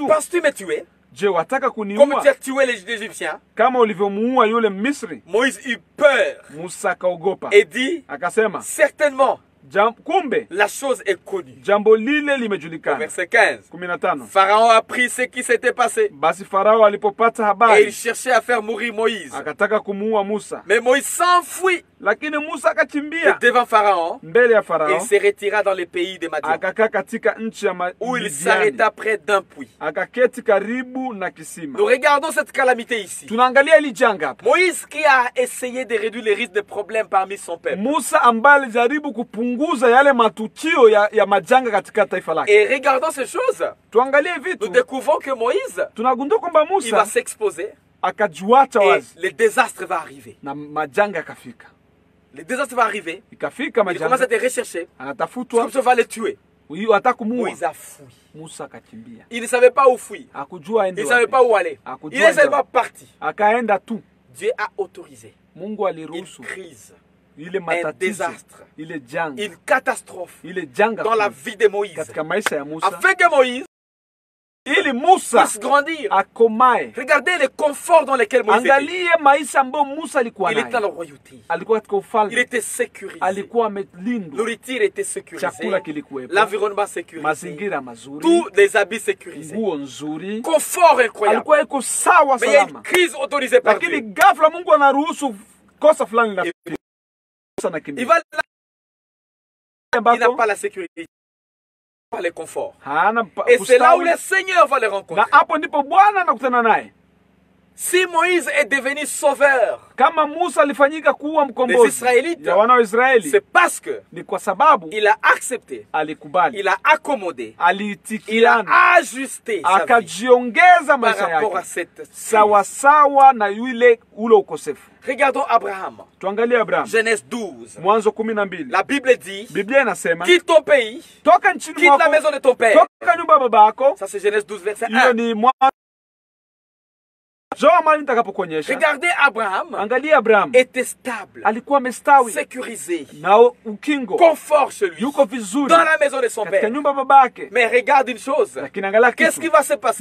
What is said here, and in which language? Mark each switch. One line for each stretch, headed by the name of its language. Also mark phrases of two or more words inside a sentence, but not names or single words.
French: Penses-tu me tuer
Swahili: Je, wataka
French: comme
Swahili: kuniua
French: tu as tué les Égyptiens?
Swahili: kama ulivyomuua yule Misri?
French: Moïse eut peur
Swahili: Musa akaogopa
French: et dit,
Swahili: akasema,
French: certainement,
Swahili: kumbe
French: la chose est connue.
Swahili: jambo lile
French: Au
Swahili: limejulikana.
French: verset 15.
Swahili: 15.
French: Pharaon a appris ce qui s'était passé
Swahili: Basi Farao alipopata
French: et il
Swahili: habari
French: cherchait à faire mourir Moïse.
Swahili: akataka kumuua Musa,
French: Mais Moïse s'enfuit
Swahili: lakini Musa
French: de
Swahili: akakimbia
French: devant Pharaon
Swahili: mbele ya
French: et
Swahili: Farao,
French: il se retira dans le pays de Madian
Swahili: akakaa katika nchi ya
French: où il
Swahili: Midiani,
French: s'arrêta près d'un puits.
Swahili: akaketi karibu na kisima.
French: Nous regardons cette calamité ici.
Swahili: Tunaangalia hili janga hapa.
French: Moïse qui a essayé de réduire les risques de problèmes parmi son peuple.
Swahili: Musa ambaye alijaribu kupunguza yale matukio ya majanga katika taifa lake.
French: Et regardons ces choses.
Swahili: Tuangalie
French: Nous
Swahili: vitu,
French: découvrons que Moïse,
Swahili: tunagundua kwamba
French: il va
Swahili: Musa
French: s'exposer
Swahili: akajiwacha
French: et
Swahili: wazi
French: le désastre va arriver.
Swahili: na majanga yakafika.
French: Le désastre va arriver.
Swahili: Ikafika
French: Il commence à
Swahili: majanga,
French: te rechercher.
Swahili: anatafutwa,
French: Comme ça va le tuer.
Swahili: huyu atakumua.
French: Moïse a fui.
Swahili: Musa akakimbia,
French: Il ne savait pas où fuir.
Swahili: akujua
French: Il
Swahili: aende
French: ne savait
Swahili: wapi,
French: pas où aller. Il est seulement parti.
Swahili: akaenda tu.
French: Dieu a autorisé
Swahili: Mungu
French: une
Swahili: aliruhusu
French: crise,
Swahili: ile
French: un
Swahili: matatizo,
French: désastre,
Swahili: ile janga,
French: une catastrophe
Swahili: ile janga
French: dans la vie de Moïse.
Swahili: katika maisha ya Musa,
French: Afin que Moïse
Swahili: ili Musa
French: puisse grandir.
Swahili: akomae.
French: Regardez le confort dans lequel Moïse était.
Swahili: Angalie maisha ambayo Musa alikuwa
French: Il était dans la
Swahili: nayo.
French: royauté.
Swahili: Alikuwa katika
French: Il
Swahili: ufalme,
French: était sécurisé.
Swahili: alikuwa amelindwa,
French: Nourriture était sécurisée.
Swahili: chakula kilikuwepo,
French: L'environnement sécurisé.
Swahili: mazingira mazuri,
French: Tous les habits sécurisés.
Swahili: nguo nzuri,
French: Confort incroyable.
Swahili: alikuwa iko sawa
French: Mais il y a une
Swahili: salama.
French: crise autorisée par
Swahili: Lakini
French: Dieu.
Swahili: ghafla Mungu anaruhusu kosa fulani la
French: Il
Swahili: kimbia
French: va là, il n'a
Swahili: ambako
French: pas la sécurité. pas les conforts.
Swahili: hana
French: Et c'est là où
Swahili: kustawi,
French: le Seigneur va les
Swahili: na
French: rencontrer.
Swahili: hapo ndipo Bwana anakutana naye.
French: Si Moïse est devenu sauveur
Swahili: Kama Musa alifanyika kuwa
French: des
Swahili: mkombozi
French: Israélites,
Swahili: ya wana wa Israeli,
French: c'est parce que
Swahili: ni kwa sababu
French: il a accepté,
Swahili: alikubali,
French: il a accommodé, il a
Swahili: aliitikiana,
French: ajusté sa vie
Swahili: akajiongeza
French: par
Swahili: maisha
French: rapport à
Swahili: yake
French: cette crise.
Swahili: sawasawa na ule ukosefu.
French: Regardons Abraham,
Swahili: Tuangalie Abraham,
French: Genèse 12.
Swahili: Mwanzo 12.
French: La Bible dit,
Swahili: Biblia inasema
French: quitte ton pays,
Swahili: toka nchini
French: quitte la maison
Swahili: mwako,
French: de ton père.
Swahili: toka nyumba ya baba yako.
French: Ça c'est Genèse 12 verset
Swahili: Hiyo
French: 1.
Swahili: ni Mwanzo. Njoo mali nitakapokuonyesha.
French: Regardez Abraham
Swahili: Angalia Abraham,
French: était stable,
Swahili: alikuwa amestawi
French: sécurisé,
Swahili: na ukingo,
French: confort chez lui,
Swahili: yuko vizuri
French: dans la maison de son
Swahili: katika
French: père.
Swahili: nyumba ya baba yake.
French: Mais regarde une chose,
Swahili: Lakini angalia
French: qu'est-ce qui
Swahili: kitu,
French: va se passer